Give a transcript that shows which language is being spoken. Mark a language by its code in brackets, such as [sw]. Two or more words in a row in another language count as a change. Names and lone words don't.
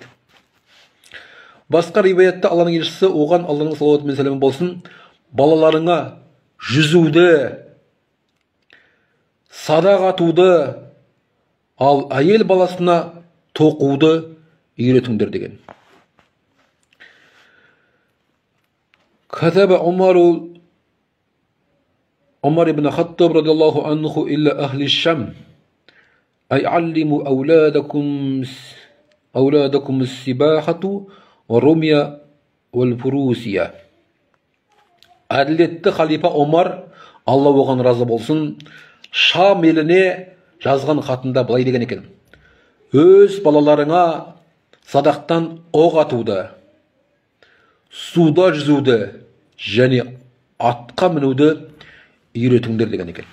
[kk] Басқа риwаятта Алланың елшісі оған Алланың салауаты мен сәлемі болсын, балаларыңа жүзуді, садақ атуды, ал әйел баласына тоқуды үйретіңдер деген. [ar] كتب عمر بن الخطاب رضي الله عنه إلى أهل الشام أي علموا أولادكم السباحة والرمية والفروسية. [kk] Әділетті халифа Омар, Алла оған разы болсын, Шам еліне жазған хатында былай деген екен: өз балаларыңа садақтан оқ атуды, суда жүзуді және атқа мінуді үйретіңдер деген екен.